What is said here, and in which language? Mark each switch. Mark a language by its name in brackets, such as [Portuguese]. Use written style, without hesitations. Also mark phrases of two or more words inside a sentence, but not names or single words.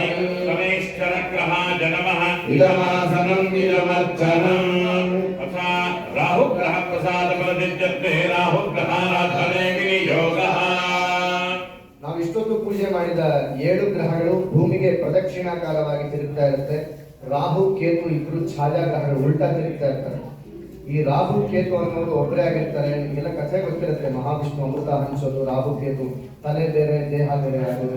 [Sanskrit] शनैश्चरग्रहाय नमः इदमासनम् इदमर्चनम् तथा राहुग्रह प्रसादप्रसिद्ध्यर्थे राहुग्रहाराधने विनियोगः. [Kannada] ನಾವು ಇಷ್ಟೊತ್ತು ಪೂಜೆ ಮಾಡಿದ 7 ಗ್ರಹಗಳು ಭೂಮಿಗೆ ಪ್ರದಕ್ಷಿಣಾಕಾರವಾಗಿ ತಿರುಗ್ತಾ ಇರುತ್ತೆ. ರಾಹು ಕೇತು ಇಬ್ರು ಛಾಯಾಗ್ರಹಗಳು ಉಲ್ಟಾ ತಿರುಗ್ತಾ ಇರ್ತಾರೆ. ಈ ರಾಹು ಕೇತು ಅನ್ನೋರು ಒಬ್ಬರೇ ಆಗಿರ್ತಾರೆ. ನಿಮಗೆಲ್ಲ ಕಥೆ ಗೊತ್ತಿರುತ್ತೆ, ಮಹಾವಿಷ್ಣು ಅಮೃತ ಹಂಚೋದು, ರಾಹು ಕೇತು ತಲೆ ಬೇರೆ ದೇಹ ಬೇರೆ ಆಗೋದು.